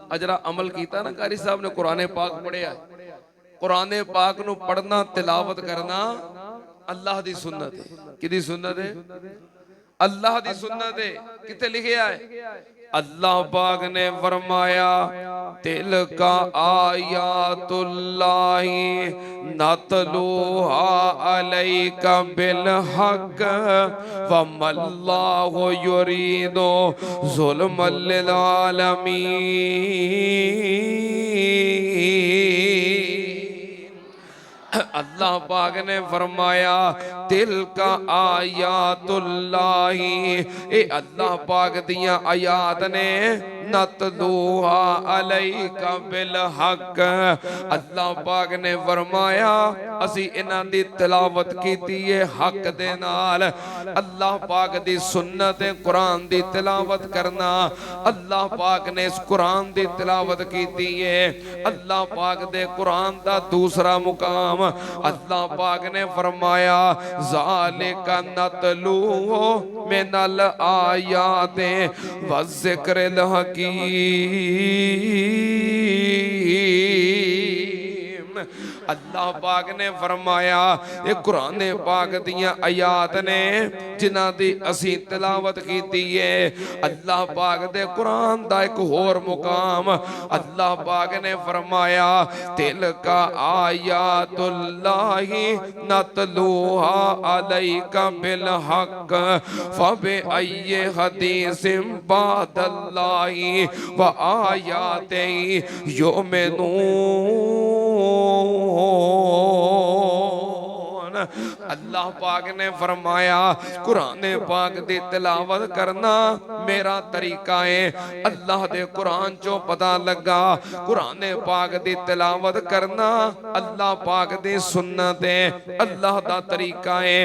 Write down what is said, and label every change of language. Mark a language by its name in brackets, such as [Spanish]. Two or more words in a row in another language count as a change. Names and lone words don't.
[Punjabi] اجرا عمل کیتا نا قاری صاحب نے قرآن پاک پڑھیا، قرآن پاک نوں پڑھنا تلاوت کرنا اللہ دی سنت ہے. کیدی سنت ہے؟ اللہ دی سنت ہے. کتھے لکھیا ہے؟ اللہ پاک نے فرمایا [Arabic] تلك آيات الله نتلوها عليك بالحق وما الله يريد ظلما للعالمين. [Punjabi] اللہ پاک نے فرمایا [Arabic] تلك آيات الله, [Punjabi] اے اللہ پاک دیاں آیات نیں [Arabic] نتلوها عليك بالحق. [Punjabi] اللہ پاک نے فرمایا اسی اینہاں دی تلاوت کیتی ہے حق دے نال. اللہ پاک دی سنت قرآن دی تلاوت کرنا، اللہ پاک نے اس قرآن دی تلاوت کیتی ہے. اللہ پاک دے قرآن دا دوسرا مقام اللہ پاک نے فرمایا [Arabic] ذلك نتلوه من الآيات والذكر الحكيم. [Punjabi] اللہ پاک نے فرمایا یہ قرآن پاک دیاں آیات نیں جنہاں دی اسی تلاوت کیتی ہے. اللہ پاک دے قرآن دا اک ہور مقام اللہ پاک نے فرمایا [Arabic] تلك آيات الله نتلوها عليك بالحق فبأي حديث بعد الله وآياته يؤمنون. [Punjabi] اللہ پاک نے فرمایا قرآن پاک دی تلاوت کرنا میرا طریقہ ہے. اللہ دے قرآن چوں پتا لگا قرآن پاک دی تلاوت کرنا اللہ پاک دی سنت ہے، اللہ دا طریقہ ہے.